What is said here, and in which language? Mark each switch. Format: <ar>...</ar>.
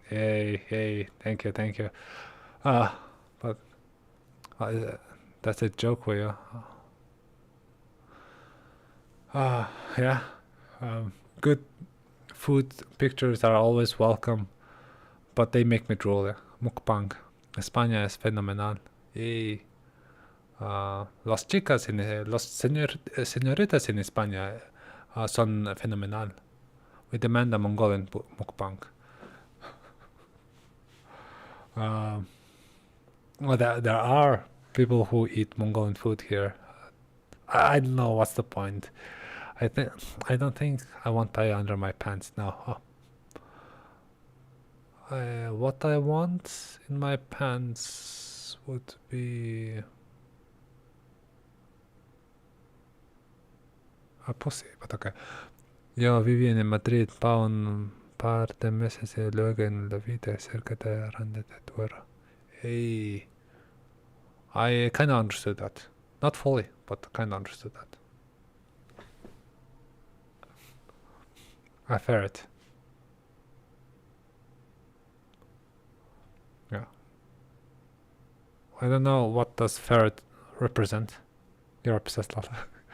<en>Yay, thank you, thank you. But that's a joke for you. Yeah. Good food pictures are always welcome, but they make me drool.</en> <es>Mukbang. España es fenomenal. Yay. Las chicas señoritas en España son fenomenal.</es> <en>We demand a Mongolian mukbang. Well, there are people who eat Mongolian food here. I don't know what's the point. I don't think I want paella under my pants now. What I want in my pants would be a pussy, but okay.</en> <es>Yo viví en Madrid para un par de meses y luego en la vida cerca de Rande de Duero.</es> <en>Hey, I kind of understood that. Not fully, but kind of understood that. A ferret. Yeah. I don't know what does ferret represent. You're obsessed, Lala.</en>